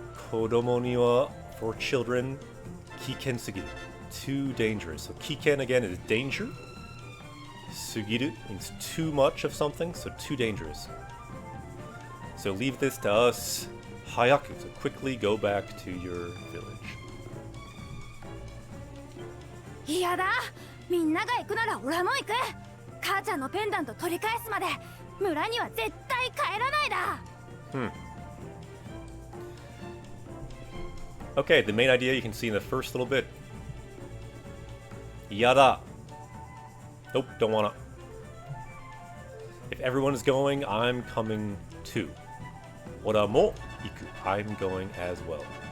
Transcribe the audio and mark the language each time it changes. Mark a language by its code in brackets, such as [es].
[ja] Kodomo ni wa [en] for children. [ja] Kiken sugiru. [en] Too dangerous. So kiken again is danger. Sugiru means too much of something, so too dangerous. So leave this to us. Hayaku, so quickly go back to your village. [ja] いやだ、みんなが行くなら俺も行く。母ちゃんのペンダント取り返すまで村には絶対帰らないだ。 [en] Okay, the main idea you can see in the first little bit. Yada. Nope, don't wanna. If everyone is going, I'm coming too. [ja] Ora mo iku. [en] I'm going as well.